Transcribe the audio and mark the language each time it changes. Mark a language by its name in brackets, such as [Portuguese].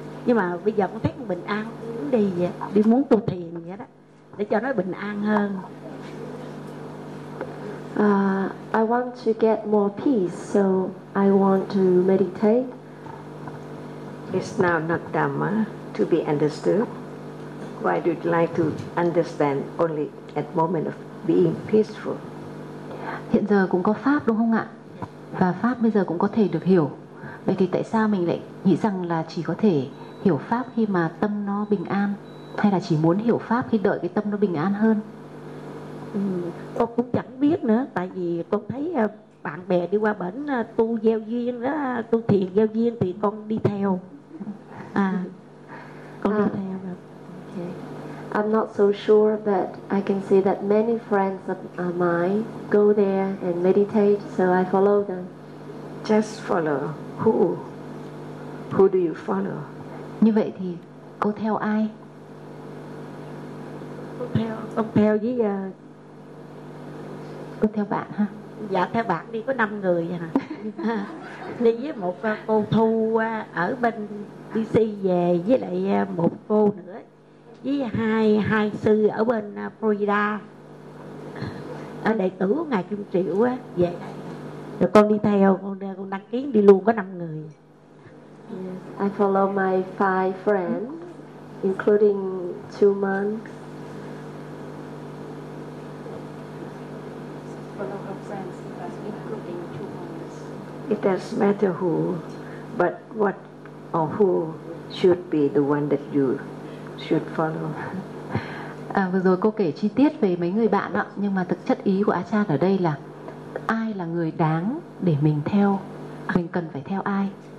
[Vietnamese] Nhưng mà bây giờ con thấy con bình an, muốn đi vậy, đi muốn tu thiền vậy đó, để cho nó bình an hơn. [English] I want to get more peace, so I want to meditate. It's now not Dhamma to be understood. Why do you like to understand only at moment of being peaceful? [Vietnamese] Hiện giờ cũng có pháp đúng không ạ? Và pháp bây giờ cũng có thể được hiểu. Vậy thì tại sao mình lại nghĩ rằng là chỉ có thể hiểu pháp khi mà tâm nó bình an, hay là chỉ muốn hiểu pháp khi đợi cái tâm nó bình an hơn? Con cũng chẳng biết nữa, tại vì con thấy bạn bè đi qua bển tu gieo duyên đó, tu thiền gieo duyên thì con đi theo. Đi theo. [English] Okay. I'm not so sure, but I can see that many friends of mine go there and meditate, so I follow them. Just follow who? Who do you follow? [Vietnamese] Như vậy thì cô theo ai? Cô theo bạn ha. Dạ theo bạn đi có 5 người à. Đi với một cô Thu ở bên DC về, với lại một cô nữa, với hai sư ở bên Florida, đệ tử của Ngài Trung Triệu á, về rồi con đi theo, con đăng ký đi luôn, có 5 người. [English] Yes, I follow my 5 friends, including 2 monks. It doesn't matter who, but what or who should be the one that you should follow. [Vietnamese] À, vừa rồi cô kể chi tiết về mấy người bạn ạ, nhưng mà thực chất ý của Achan ở đây là ai là người đáng để mình theo, mình cần phải theo ai?